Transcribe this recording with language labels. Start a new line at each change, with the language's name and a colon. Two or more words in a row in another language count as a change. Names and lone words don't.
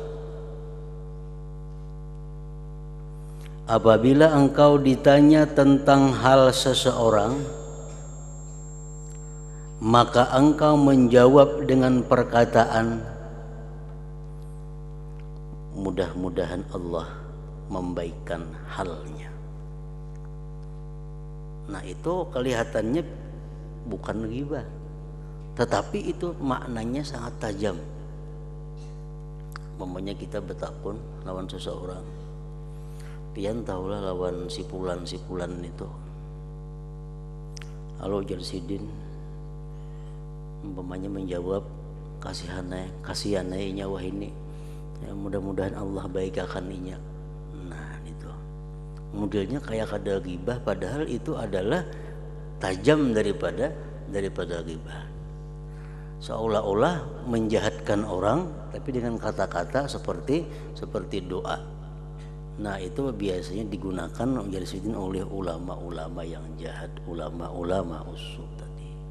Indonesian: apabila engkau ditanya tentang hal seseorang, maka engkau menjawab dengan perkataan, mudah-mudahan Allah membaikkan halnya. Nah, itu kelihatannya bukan ghibah, tetapi itu maknanya sangat tajam.
Banjar: Umpamanya kita bertakun lawan seseorang, pian tahulah lawan sipulan itu, halo Jarsidin, umpamanya menjawab, kasihanai nyawa ini, ya, mudah-mudahan Allah baikakan inya. Nah, itu modelnya kayak kada ghibah,
Indonesian: padahal itu adalah tajam daripada ghibah. Seolah-olah menjahatkan orang, tapi dengan kata-kata seperti doa. Nah, itu biasanya digunakan oleh ulama-ulama yang jahat, ulama-ulama usuk tadi.